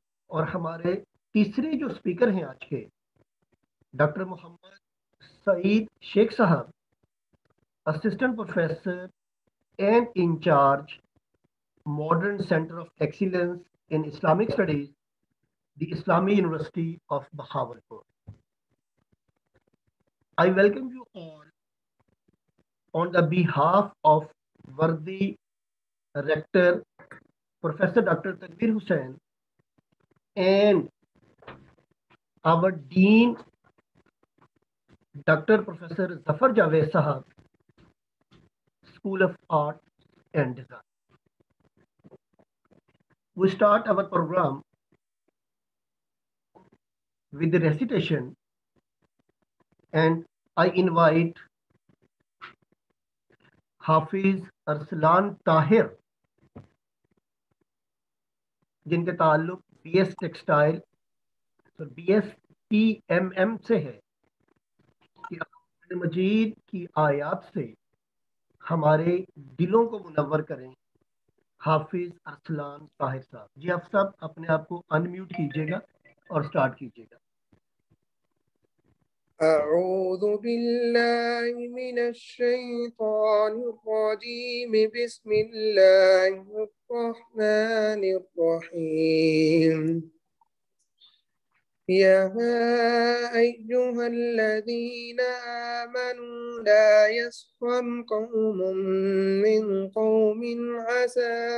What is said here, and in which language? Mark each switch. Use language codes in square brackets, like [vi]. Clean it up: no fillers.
[ur] اور ہمارے تیسرے جو اسپیکر ہیں آج کے ڈاکٹر محمد سعید شیخ صاحب, assistant professor and incharge, modern centre of excellence in Islamic studies, دی اسلامی university of Bahawalpur. [en] I welcome you all on the behalf of worthy Rector Professor Dr. Tanveer Hussain and our Dean Dr. Professor Zafar Javed Sahab, School of Art and Design. We start our program with the recitation, and I invite [ur] Hafiz Arslan Tahir, جن کا تعلق B S textile B S T M M سے ہے, کہ قرآن مجید کی آیات سے ہمارے دلوں کو منور کریں. حافظ ارسلان طاہر صاحب, جی آپ سب اپنے آپ کو انمیوٹ کیجیے گا اور سٹارٹ کیجیے گا. [ar] أعوذ بالله من الشيطان الرجيم بسم الله الرحمن الرحيم يا أيها الذين آمنوا لا يسخر قوم من قوم عسى